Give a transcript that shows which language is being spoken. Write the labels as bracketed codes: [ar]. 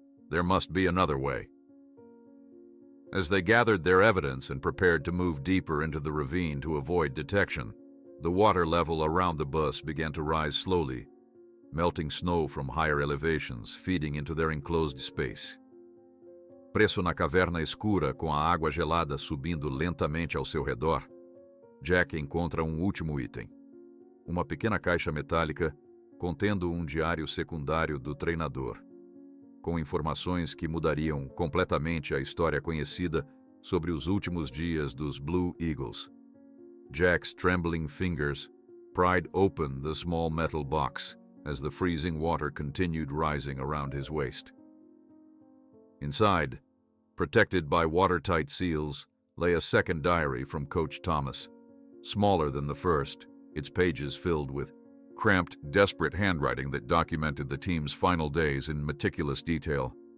[en] "There must be another way." As they gathered their evidence and prepared to move deeper into the ravine to avoid detection, the water level around the bus began to rise slowly, melting snow from higher elevations, feeding into their enclosed space. [pt] Preso na caverna escura com a água gelada subindo lentamente ao seu redor, Jack encontra último item. Uma pequena caixa metálica contendo diário secundário do treinador, com informações que mudariam completamente a história conhecida sobre os últimos dias dos Blue Eagles. [en] Jack's trembling fingers pried open the small metal box as the freezing water continued rising around his waist. Inside, protected by watertight seals, lay a second diary from Coach Thomas, smaller than the first, its pages filled with cramped, desperate handwriting that documented the team's final days in meticulous detail.